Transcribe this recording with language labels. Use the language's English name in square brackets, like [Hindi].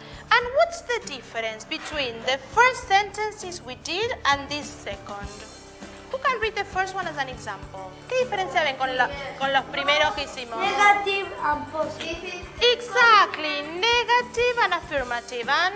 [English] And what's the difference between the first sentences we did and this second? Who can read the first one as an example? [Spanish] ¿Qué diferencia ven con los primeros que hicimos? [English] Negative and positive. Exactly, negative and affirmative.